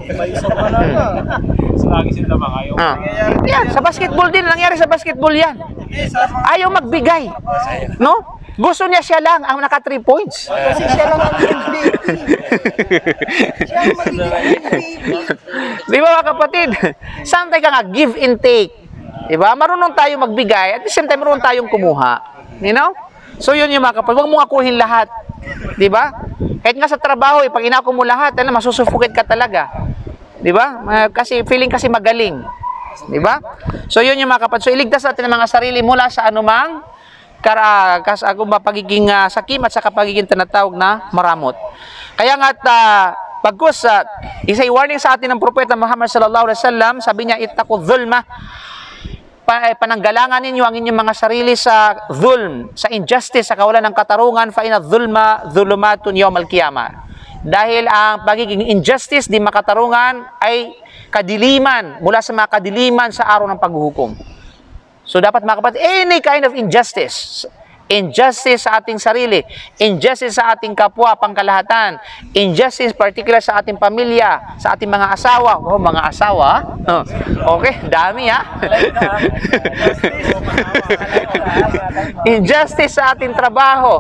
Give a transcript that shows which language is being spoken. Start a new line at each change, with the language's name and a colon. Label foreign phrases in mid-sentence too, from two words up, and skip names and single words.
Filipino: Yan, sa basketball din, nangyari sa basketball yan. Ayaw magbigay. No? Gusto niya siya lang ang naka 3 points. Kasi siya lang ang MVP. Siya ang magiging MVP. Di ba mga kapatid? Sometimes ka nga,
English: give and take.
Filipino: Di ba? Marunong tayo magbigay
English: at the same time
Filipino: marunong tayong kumuha.
English: You know?
Filipino: So yun yung mga kapatid. Huwag mong akuhin lahat. Di ba? Kahit nga sa trabaho, pag inako mo lahat, masusufocate ka talaga. Di ba? Kasi feeling kasi magaling. Di ba? So yun yung mga kapatid. So iligtas natin ang mga sarili mula sa anumang pagiging sakim at sa pagiging tinatawag na maramot. Kaya nga pagkus isa'y warning sa atin ng propeta Muhammad
Arabic: صلى الله عليه وسلم,
Filipino: sabi niya,
Arabic: اتقوا الظلم,
Filipino: pananggalangan ninyo ang inyong mga sarili sa dhulm, sa injustice, sa kawalan ng katarungan,
Arabic: فإن الظلم ظلمات يوم القيامة.
Filipino: Dahil ang pagiging injustice, di makatarungan, ay kadiliman, mula sa mga kadiliman sa araw ng paghuhukom. So dapat mga kapatid,
English: any kind of injustice
Filipino: sa ating sarili, injustice sa ating kapwa, pangkalahatan, injustice particular sa ating pamilya, sa ating mga asawa. Oh, mga asawa? Okay, dami ha. Injustice sa ating trabaho.